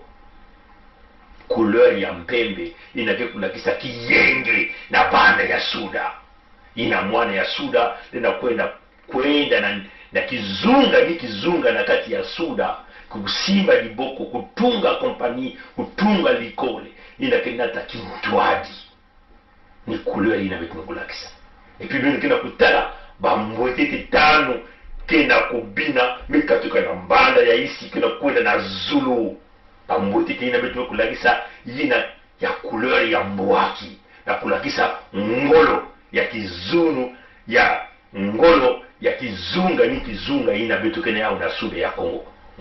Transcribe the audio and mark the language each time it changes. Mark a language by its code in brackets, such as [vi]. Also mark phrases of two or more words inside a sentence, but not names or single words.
[ktu] Couleur ya mpembe ina kulakisa kiyenge na banda ya suda ina mwana ya suda lina kwenda na kizunga ni kizunga na kati ya suda kusimba liboko, kutunga kompani, kutunga likole, inakenata kimtwadi. Ni couleur inabetukulakisa. [fr] Et puis nous [ktu] kena kutala bambwetete tano kena kubina mikatuka na mbanda ya isi kena kwenda na Zulu. Bambwetete inabetukulakisa yina ya couleur ya mwaki, na kulakisa ngolo ya kizunu ya ngolo ya kizunga ni kizunga inabetukene ya unasude ya Kongo.